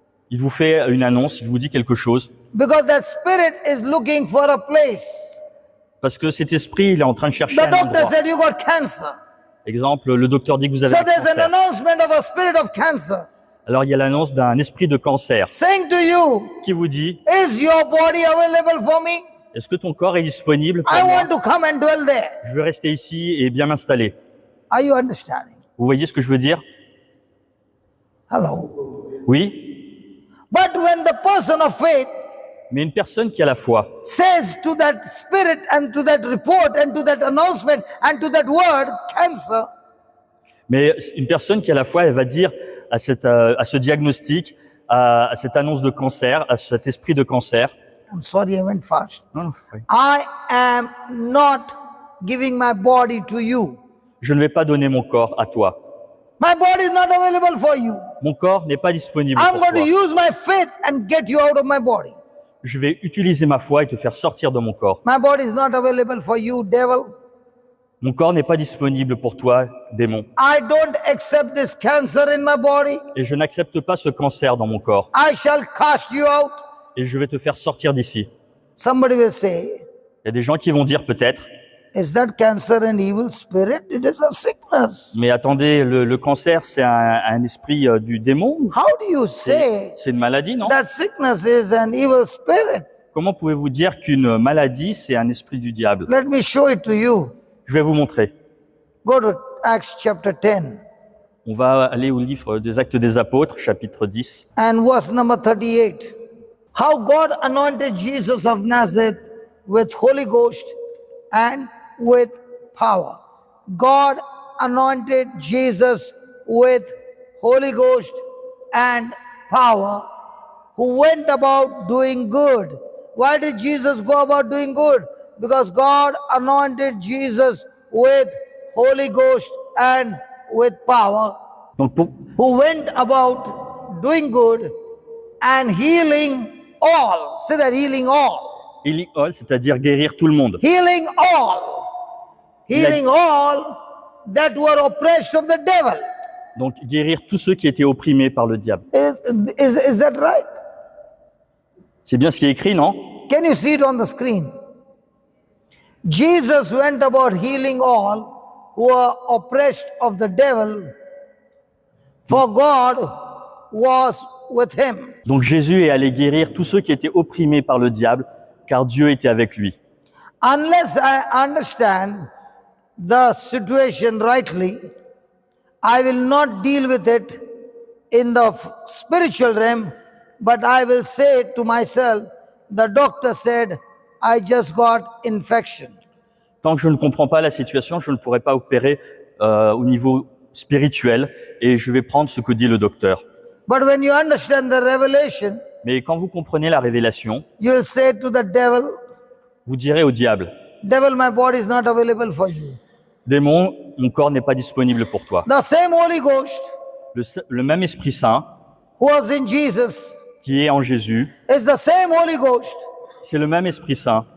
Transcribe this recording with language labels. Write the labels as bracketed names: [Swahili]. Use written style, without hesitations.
[French] il vous fait une annonce, il vous dit quelque chose, [English] because that spirit is looking for a place. [French] parce que cet esprit, il est en train de chercher [English] The [French] un [English] doctor [French] endroit. [English] said you got cancer. [French] Exemple, le docteur dit que vous avez [English] So [French] un [English] there's an [French] cancer. [English] announcement of a spirit of cancer [French] Alors il y a l'annonce d'un esprit de cancer [English] saying to you, [French] qui vous dit, [English] is your body available for me? [French] est-ce que ton corps est disponible pour [English] I [French] moi? [English] want to come and dwell there. [French] Je veux rester ici et bien m'installer. [English] Are you understanding? [French] Vous voyez ce que je veux dire? [English] Hello. [French] Oui? [English] But when the person of faith [French] Mais une personne qui a la foi, [English] says to that spirit and to that report and to that announcement and to that word, cancer, [French] mais une personne qui a la foi, elle va dire à ce diagnostic, à cette annonce de cancer, à cet esprit de cancer. [English] I'm sorry, I went fast. [French] Non, non, oui. [English] I am not giving my body to you. [French] Je ne vais pas donner mon corps à toi. [English] My body is not available for you. [French] Mon corps n'est pas disponible [English] I'm [French] pour [English] going [French] toi. [English] to use my faith and get you out of my body. [French] Je vais utiliser ma foi et te faire sortir de mon corps. [English] My body is not available for you, devil. [French] Mon corps n'est pas disponible pour toi, démon. [English] I don't accept this cancer in my body. [French] Et je n'accepte pas ce cancer dans mon corps. [English] I shall cast you out. [French] Et je vais te faire sortir d'ici. [English] Somebody will say, [French] Il y a des gens qui vont dire peut-être, [English] is that cancer an evil spirit? It is a sickness. [French] mais attendez, le cancer, c'est un esprit du démon? [English] How do you say [French] C'est une maladie, non? [English] that sickness is an evil spirit? [French] Comment pouvez-vous dire qu'une maladie, c'est un esprit du diable? [English] Let me show it to you. [French] Je vais vous montrer. [English] Go to Acts chapter 10 [French] On va aller au livre des Actes des Apôtres, chapitre 10. [English] and verse number 38. How God anointed Jesus of Nazareth with Holy Ghost and with power. God anointed Jesus with Holy Ghost and power, who went about doing good. Why did Jesus go about doing good? Because God anointed Jesus with Holy Ghost and with power, [French] Donc, [English] who went about doing good and healing all. Say that, healing all. healing all, [French] c'est-à-dire guérir tout le monde. [English] Healing all. Healing all that were oppressed of the devil. [French] Donc, guérir tous ceux qui étaient opprimés par le diable. [English] Is that right? [French] C'est bien ce qui est écrit, non? [English] Can you see it on the screen? Jesus went about healing all who were oppressed of the devil, for God was with him. [French] Donc, Jésus est allé guérir tous ceux qui étaient opprimés par le diable, car Dieu était avec lui. [English] Unless I understand the situation rightly, I will not deal with it in the spiritual realm, but I will say to myself, the doctor said, I just got infection. [French] Tant que je ne comprends pas la situation, je ne pourrai pas opérer au niveau spirituel et je vais prendre ce que dit le docteur. [English] But when you understand the revelation, [French] Mais quand vous comprenez la révélation, [English] you will say to the devil, [French] vous direz au diable, [English] devil, my body is not available for you. [French] démon, mon corps n'est pas disponible pour toi. [English] The same Holy Ghost [French] Le même Esprit Saint [English] who was in Jesus [French] qui est en Jésus, [English] is the same Holy Ghost [French] c'est le même Esprit Saint